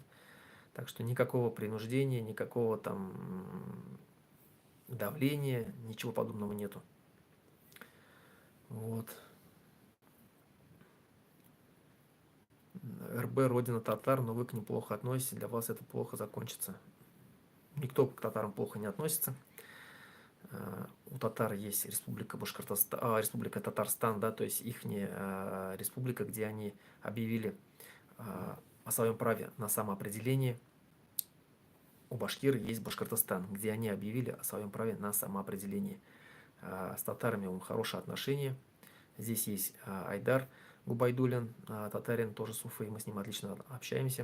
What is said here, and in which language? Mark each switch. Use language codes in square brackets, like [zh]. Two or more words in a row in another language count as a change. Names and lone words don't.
[ru] Так что никакого принуждения, никакого там давления, ничего подобного нету. Вот. РБ родина татар, но вы к ним плохо относитесь, для вас это плохо закончится. Никто к татарам плохо не относится. У татар есть республика Башкортостан, республика Татарстан, да, то есть их республика, где они объявили о своем праве на самоопределение. у башкир есть Башкортостан, где они объявили о своем праве на самоопределение. С татарами у них хорошие отношения. Здесь есть Айдар Губайдулин, татарин, тоже с Уфы, мы с ним отлично общаемся.